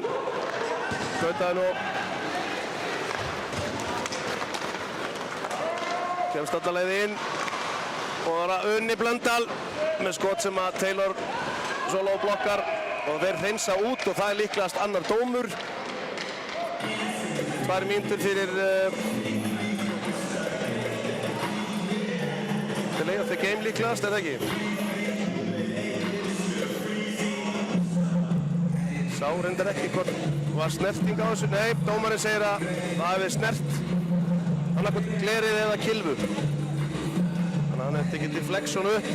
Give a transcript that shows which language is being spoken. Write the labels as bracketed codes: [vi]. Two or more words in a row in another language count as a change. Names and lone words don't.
[is] Skautaði nú. Kemst alla leið inn. Og það er Unni Blöndal með skot sem að Taylor solo blokkar. Og þeir reynsa út og það er líklegast annar dómur. 2 mínútur fyrir [en] delay of the game [is] líklegast, er það ekki? Sá reyndar ekki hvort var snerting á þessu. Nei, dómarinn segir að það hefði snert annarkvæmt glerið eða kilfu. Þannig að hann hefði tekið deflection upp.